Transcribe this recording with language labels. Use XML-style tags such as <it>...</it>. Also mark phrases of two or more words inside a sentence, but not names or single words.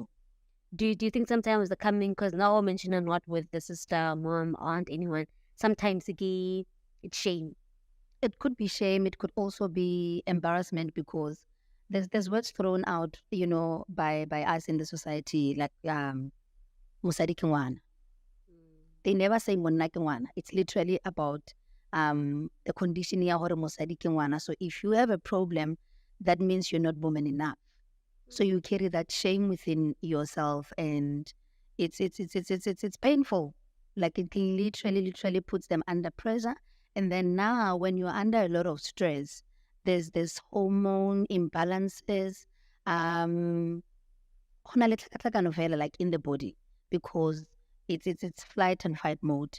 <en>Do you think sometimes the coming, because now I mentioned not with the sister, mom, aunt, anyone, sometimes it's shame. It could be shame. It could also be embarrassment, because there's words thrown out, by us in the society, like</en> <st>musadi ke ngwana.</st> <en>They never say</en> <st>monna ke ngwana.</st> <en>It's literally about the condition</en> <st>ya hore mosadi ke ngwana.</st> <en>So if you have a problem, that means you're not woman enough. So you carry that shame within yourself, and it's painful. Like it literally puts them under pressure. And then now, when you're under a lot of stress, there's this hormone imbalances, like in the body, because it's flight and fight mode.</en>